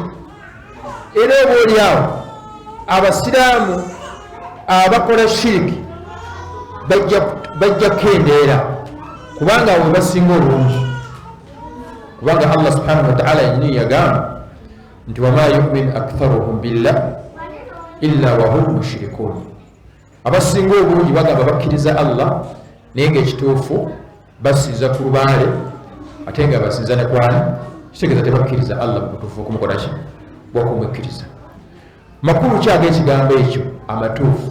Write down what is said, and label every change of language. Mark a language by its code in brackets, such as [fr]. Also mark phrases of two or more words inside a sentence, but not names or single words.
[lg] Era oba oliawo abasiraamu abakola shiriki bajja kukendeera kubanga abo basinga obungi. Kubanga Allah [ar] سبحانه وتعالى [lg] yennyini yagamba nti [ar] وما يؤمن أكثرهم بالله إلا وهم مشركون. [lg] Abasinga obungi bagamba bakkiriza Allah naye ng'ekituufu basinza ku lubaale ate nga basinza ne kwani, kitegeeza tebakkiriza Allah mu butuufu okumukola ki? Bw'okumukkiriza. Makulu ki ag'ekigambo ekyo amatuufu?